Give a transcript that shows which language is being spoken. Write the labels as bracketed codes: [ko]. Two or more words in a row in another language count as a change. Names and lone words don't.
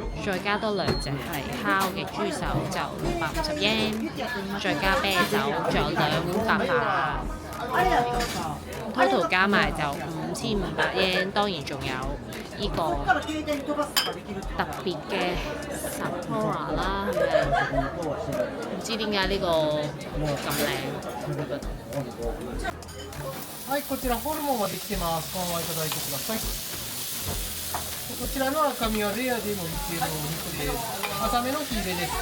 [yue] 再加多兩隻係烤嘅豬手就650 yen，再加啤酒，仲有2碗白飯，total 加埋就5500 yen。當然仲有呢個特別嘅 Sapporo 啦，係咪？唔知點解呢個咁靚。 [ja] はい、こちらホルモンができてます。このままいただいてください。こちらの赤身はレアでもいけるお肉です。浅めの火入れです。